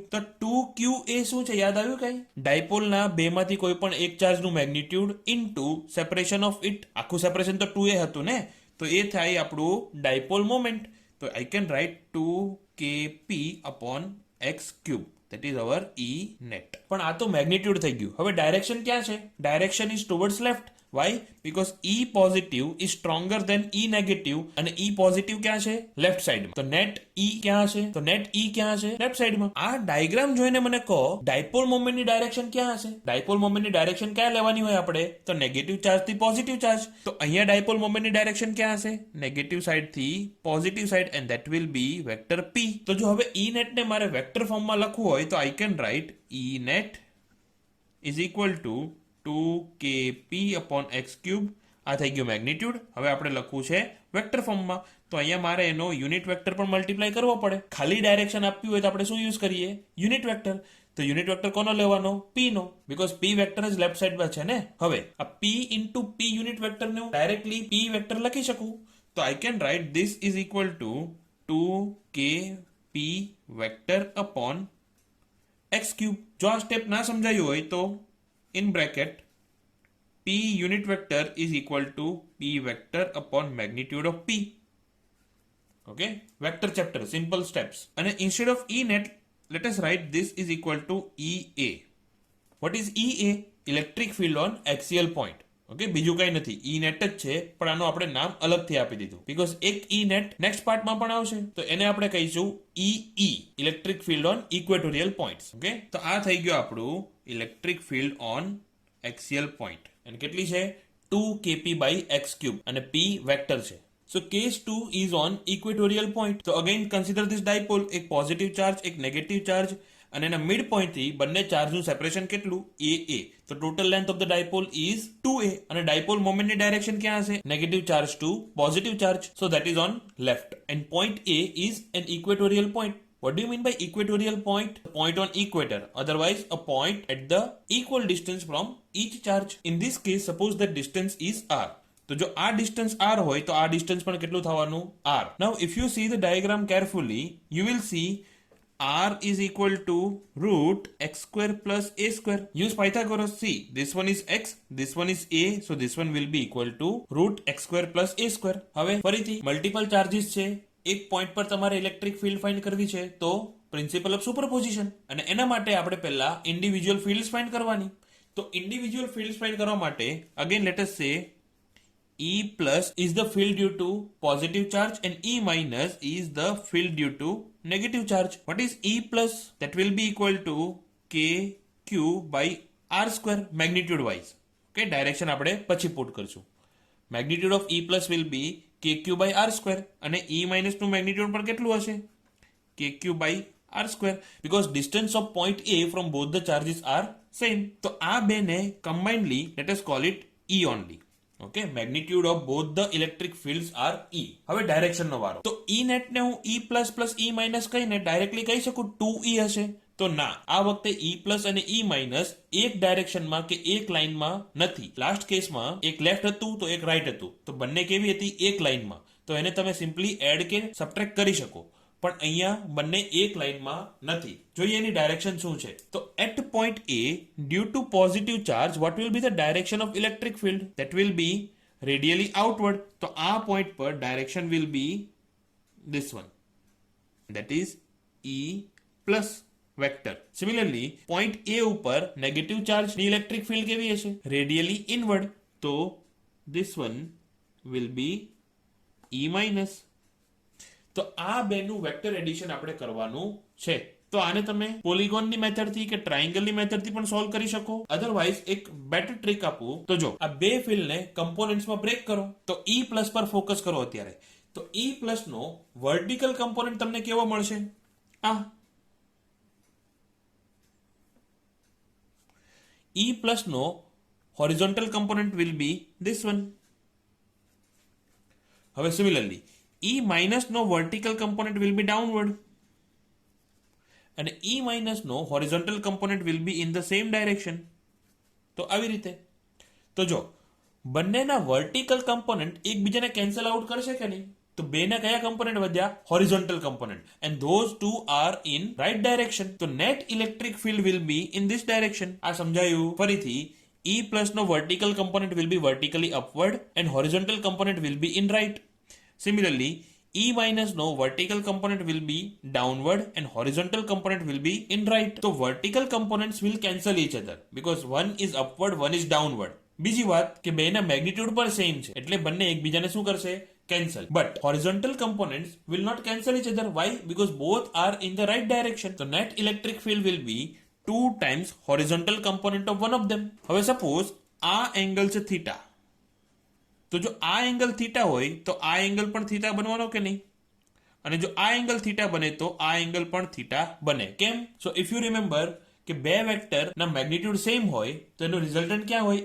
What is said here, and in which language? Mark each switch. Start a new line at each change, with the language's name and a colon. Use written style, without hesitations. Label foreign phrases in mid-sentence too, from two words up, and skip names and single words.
Gujarati: તો 2qa શું છે? યાદ આવ્યું કઈ? ડાયપોલના બેમાંથી કોઈ પણ એક ચાર્જનું
English: magnitude into separation of it.
Gujarati: આખું સેપરેશન તો 2a હતું ને, તો એ થાય આપણું
English: dipole moment. તો I can write 2kp upon x cube. That is our E net.
Gujarati: પણ આ તો મેગ્નિટ્યુડ થઈ ગયું. હવે ડાયરેક્શન ક્યાં છે?
English: direction is towards left. Why? Because E positive is stronger than E negative અને E positive
Gujarati: ક્યાં છે? લેફ્ટ સાઈડમાં. તો નેટ E ક્યાં છે? તો નેટ E ક્યાં છે? લેફ્ટ સાઈડમાં. આ ડાયાગ્રામ જોઈને મને કહો
English: dipole momentની direction
Gujarati: ક્યાં હશે?
English: dipole momentની direction
Gujarati: ક્યાં લેવાની હોય આપણે? તો
English: negative charge
Gujarati: થી
English: positive charge. તો અહીંયા dipole momentની direction
Gujarati: ક્યાં હશે?
English: negative side થી positive side and that will be vector P.
Gujarati: તો જો હવે E net ને મારે વેક્ટર ફોર્મમાં લખવું હોય તો
English: I can write E net is equal to 2kp upon x cube.
Gujarati: આ થઈ ગયું મેગ્નિટ્યુડ. હવે આપણે લખવું છે વેક્ટર ફોર્મમાં. તો અહીંયા મારે એનો
English: unit vector
Gujarati: પણ મલ્ટીપ્લાય કરવો પડે. ખાલી ડાયરેક્શન આપવી હોય તો આપણે શું યુઝ કરીએ?
English: unit vector.
Gujarati: તો
English: unit vector
Gujarati: કોનો લેવાનો? p નો,
English: because p vector
Gujarati: જ લેફ્ટ સાઈડમાં છે ને. હવે આ
English: p into p unit vectorને
Gujarati: હું ડાયરેક્ટલી
English: p vector
Gujarati: લખી શકું.
English: તો I can write this is equal to 2kp vector upon x cube.
Gujarati: જો આ સ્ટેપ ના સમજાયું હોય તો
English: in bracket p unit vector is equal to p vector upon magnitude of p. Okay, vector chapter, simple steps. And instead of E net, let us write this is equal to EA. What is EA? Electric field on axial point.
Gujarati: ઓકે, બીજું કઈ નથી, E net જ છે, પણ આનું આપણે નામ અલગથી આપી દીધું બીકોઝ એક E net નેક્સ્ટ પાર્ટમાં પણ આવશે, તો એને આપણે કહીશું EE,
English: electric field on equatorial points.
Gujarati: ઓકે, તો આ થઈ ગયું આપણું
English: electric field on axial point.
Gujarati: અને કેટલી છે? 2kp બાય એક્સ ક્યુબ અને
English: p vector
Gujarati: છે.
English: So case 2 is on equatorial point. So again consider this dipole,
Gujarati: એક પોઝિટિવ ચાર્જ એક નેગેટિવ ચાર્જ, અને એના
English: mid point
Gujarati: થી બંને ચાર્જનું સેપરેશન કેટલું? AA.
English: તો total length of the dipole is 2a અને dipole momentની direction
Gujarati: ક્યાં હશે?
English: negative charge to positive charge. So that is on left એન્ડ પોઈન્ટ A is an equatorial point. What do you mean by equatorial point? A point on equator, otherwise a point at the equal distance from each charge. In this case, suppose the distance is r.
Gujarati: તો જો આ ડિસ્ટન્સ r હોય તો આ ડિસ્ટન્સ પણ કેટલું થવાનું? r.
English: Now if you see the diagram carefully, you will see r is equal to root x square plus a square. Use Pythagoras. See, this one is x, this one is a, so this one will be equal to root x square plus a square.
Gujarati: હવે ફરીથી
English: multiple charges
Gujarati: છે, એક પોઈન્ટ પર તમારે
English: electric field find
Gujarati: કરવી છે, તો
English: principle of superposition,
Gujarati: અને એના માટે આપણે પહેલા
English: individual fields find
Gujarati: કરવાની.
English: તો individual fields find
Gujarati: કરવા માટે
English: again let us say E plus is the field due to positive charge and E minus is the field due to negative charge. What is E plus? That will be equal to KQ by R square magnitude wise.
Gujarati: Okay, direction આપણે પછી પુટ કરશું.
English: Magnitude of E plus will be KQ by R square અને E minus નું magnitude
Gujarati: પણ કેટલું હશે?
English: KQ by R square, because distance of point A from both the charges are same.
Gujarati: તો આ બેને
English: combinedly let us call it E only. ઓકે, magnitude of both the electric fields are E.
Gujarati: હવે ડાયરેક્શન નો વારો. તો E net ને હું E પ્લસ પ્લસ E માઇનસ કહીને ડાયરેક્ટલી કહી શકું 2E હશે? તો ના, આ વખતે E પ્લસ અને E માઇનસ એક ડાયરેક્શનમાં કે એક લાઇનમાં નથી. લાસ્ટ કેસમાં એક લેફ્ટ હતું તો એક રાઈટ હતું, તો બંને કેવી હતી? એક લાઇનમાં. તો એને તમે સિમ્પલી એડ કે સબટ્રેક્ટ કરી શકો, પણ અહીંયા બંને એક લાઇનમાં નથી. જોઈએ એની ડાયરેક્શન શું છે.
English: તો at point A, due to positive charge, what will be the direction of electric field? that will be radially outward.
Gujarati: તો આ પોઈન્ટ પર
English: direction will be this one, that is E plus વેક્ટર.
Gujarati: સિમિલરલી પોઈન્ટ A ઉપર
English: negative charge
Gujarati: ની
English: electric field
Gujarati: કેવી હશે?
English: radially inward. તો this one will be E minus.
Gujarati: તો આ બેનું
English: vector addition
Gujarati: આપણે કરવાનું છે. તો આને તમે પોલિગોનની મેથડથી કે ટ્રાયંગલની મેથડથી પણ સોલ્વ કરી શકો. અધરવાઇઝ એક
English: better trick
Gujarati: આપું તો જો આ બે ફિલ્ડને કમ્પોનન્ટ્સમાં બ્રેક કરો તો E પ્લસ પર ફોકસ કરો અત્યારે. તો E પ્લસ નો
English: vertical component
Gujarati: તમને કેવો મળશે?
English: આ E plus no horizontal component will be this one. હવે similarly E minus no vertical component will be downward and E minus no horizontal component will be in the same direction.
Gujarati: તો આવી રીતે તો જો બંનેના
English: vertical component
Gujarati: એકબીજાને
English: cancel out
Gujarati: કરશે કે નહીં? તો બેના કયા કમ્પોનન્ટ વધ્યા?
English: horizontal component, and those two are in right direction. તો net electric field will be in this direction.
Gujarati: આ સમજાયું?
English: ફરીથી E plus નો vertical component will be vertically upward and horizontal component will be in right. Similarly, E minus no vertical component will be downward and horizontal component will be in right. So vertical components will cancel each other because one is upward, one is downward.
Gujarati: બીજી વાત કે બેના મેગ્નિટ્યુડ પણ સેમ છે એટલે બંને એકબીજાને શું કરશે?
English: cancel. But horizontal components will not cancel each other. Why? Because both are in the right direction. So net electric field will be 2 times horizontal component of one of them.
Gujarati: હવે સપોઝ આ એંગલ છે થીટા. તો જો આ એંગલ થીટા હોય તો આ એંગલ પણ થીટા બનવાનો કે નહીં? અને જો આ એંગલ થીટા બને તો આ એંગલ પણ થીટા બને. કેમ?
English: so if you remember
Gujarati: કે બે વેક્ટરના મેગ્નિટ્યુડ સેમ હોય તો એનો રિઝલ્ટન્ટ ક્યાં હોય?